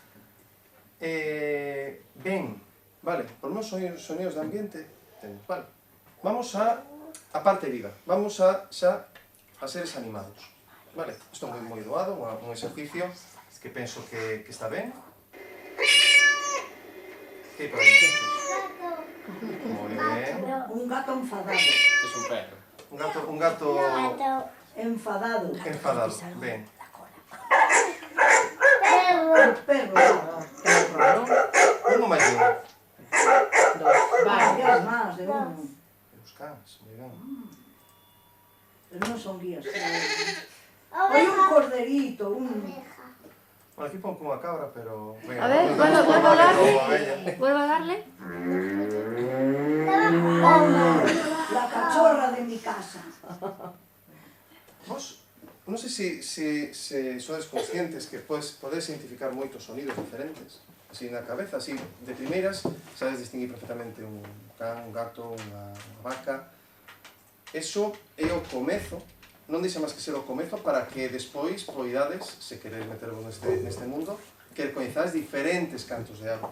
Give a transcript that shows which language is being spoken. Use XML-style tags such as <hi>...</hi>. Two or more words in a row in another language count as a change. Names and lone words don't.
<gl>Ben, vale, por meus sonidos de ambiente, vale. Vamos a parte viva, vamos a seres animados, vale. Isto é moi doado, un exercicio que penso que está ben. Que por aí? Moi ben. Un gato enfadado.</gl> <es>Es un perro.</es> <gl>Un gato Enfadado. enfadado, ben.</gl> <es>El perro.</es> <gl>Un máis ben.</gl> <es>Varias más de uno.</es> <gl>Os cans, moi ben.</gl> <es>Pero no son guías. Hay un corderito,</es> <gl>Bueno, aquí pon como a cabra, pero...</gl> <es>A ver, vuelvo a darle. Vuelvo a darle. la cachorra de mi casa.</es> <gl>Vos, non sei se sodes conscientes que podes identificar moitos sonidos diferentes. así na cabeza, así de primeiras, sabes distinguir perfectamente un can, un gato, unha vaca. Eso é o comezo, non deixa máis que ser o comezo para que despois poidades, se queredes metervos neste mundo, que coñezades diferentes cantos de aves.</gl>